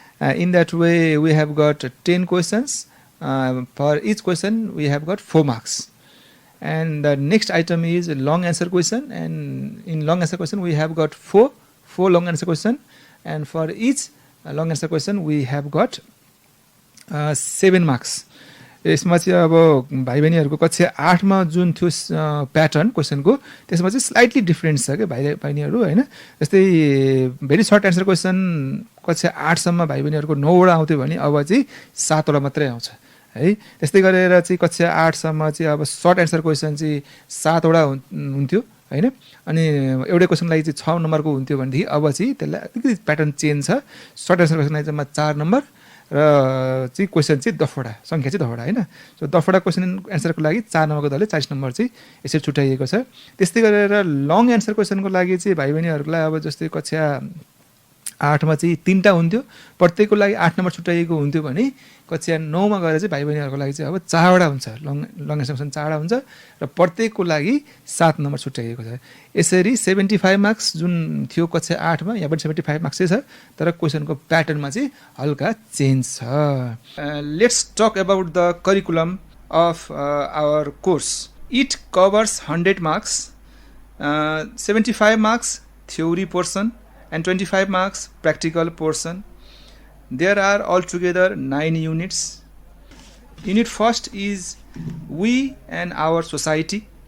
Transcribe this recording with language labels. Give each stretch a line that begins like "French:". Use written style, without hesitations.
English: In that way we have got 10 questions. For each question we have got 4 marks. And the next item is a long answer question, and in long answer question we have got 4 long answer question, and for each long answer question we have got 7 marks.
Nepali: यसमा चाहिँ अब भाइ बहिनीहरुको कक्षा 8 मा जुन थियो pattern क्वेशनको त्यसमा चाहिँ स्लाइटली डिफरेन्ट छ के भाइ बहिनीहरु हैन। जस्तै भेरी सर्ट आन्सर क्वेशन कक्षा 8 सम्म भाइ बहिनीहरुको 9 वटा आउँथ्यो भने अब चाहिँ 7 वटा मात्रै आउँछ है। त्यस्तै गरेर चाहिँ कक्षा 8 सम्म चाहिँ अब सर्ट आन्सर क्वेशन चाहिँ 7 वटा हुन्थ्यो हैन। अनि एउटै क्वेशनलाई चाहिँ 6 नम्बरको हुन्थ्यो भनेदेखि अब चाहिँ त्यसलाई अलिकति प्याटर्न चेन्ज छ। सर्ट आन्सर क्वेशनलाई चाहिँ 4 नम्बर र चाहिँ क्वेसन चाहिँ 10 वटा संख्या चाहिँ 10 वटा हैन। सो 10 वटा क्वेसन एन्सरको लागि 4 नम्बरको दरले 40 नम्बर चाहिँ यसरी छुट्याइएको छ। त्यस्तै गरेर लङ एन्सर क्वेसनको लागि चाहिँ भाइ बहिनीहरूलाई अब जस्तै कक्षा 8 मा चाहिँ 3टा हुन्थ्यो, प्रत्येकको लागि 8 नम्बर छुट्याइएको हुन्थ्यो भने कक्षा 9 मा गएर चाहिँ भाइ बहिनीहरूको लागि चाहिँ अब 4 वटा हुन्छ, लङ एन्सर क्वेसन 4 वटा हुन्छ र प्रत्येकको लागि 7 नम्बर छुट्याइएको छ। यसरी 75 मार्क्स जुन थियो कक्षा 8 मा यहाँ पनि 75 मार्क्स छ, तर क्वेसनको प्याटर्नमा चाहिँ हल्का चेन्ज छ।
English: Let's talk about the curriculum of our course. It covers 100 marks, 75 marks theory portion and 25 marks practical portion. There are altogether 9 units. Unit first is we and our society.